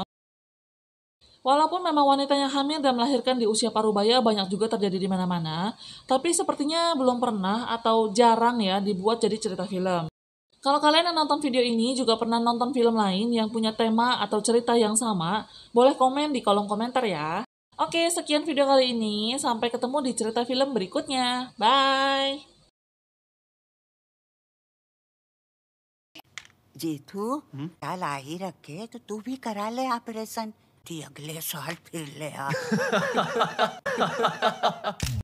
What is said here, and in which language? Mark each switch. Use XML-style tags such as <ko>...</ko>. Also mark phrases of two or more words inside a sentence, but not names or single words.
<id>Walaupun memang wanita yang hamil dan melahirkan di usia parubaya banyak juga terjadi di mana-mana, tapi sepertinya belum pernah atau jarang ya dibuat jadi cerita film. Kalau kalian yang nonton video ini juga pernah nonton film lain yang punya tema atau cerita yang sama, boleh komen di kolom komentar ya. Oke, sekian video kali ini. Sampai ketemu di cerita film berikutnya. Bye!</id> <hi>जीतू साल आ ही रखे तो तू भी करा ले ऑपरेशन, अगले साल फिर ले आ</hi>